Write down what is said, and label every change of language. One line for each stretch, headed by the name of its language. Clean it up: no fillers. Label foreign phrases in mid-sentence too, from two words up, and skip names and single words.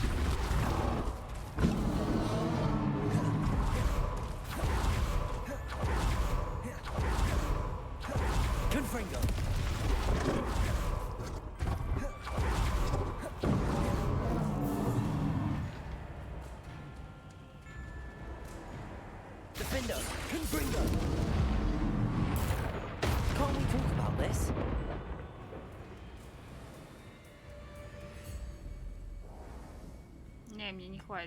Latin: Confringo! Defendo! Confringo!
English: Can't we talk about this?
Russian: Не, мне не хватит.